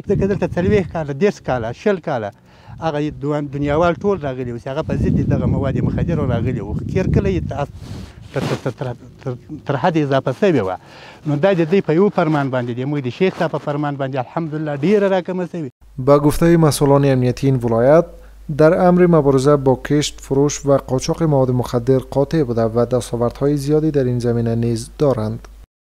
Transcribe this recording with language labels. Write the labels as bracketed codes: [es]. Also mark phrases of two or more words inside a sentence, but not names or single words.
[ps] ځکه دلته 40 کاله 10 کاله 20 کاله هغه دنیاوال ټول راغلي وو چې هغه په ضد دغه مواد مخدر راغلي وو، کله تر حد اضافه شوې وه. نو دا د دوی په یو فرمان باندې د موږ د شیخ صاحب په فرمان باندې الحمدلله ډیره راکمه شوې. [fa] با گفته مسئولان امنیتی این ولایت در امر مبارزه با کشت، فروش و قاچاق مواد مخدر قاطع بوده و دستاوردهای زیادی در این زمینه نیز دارند.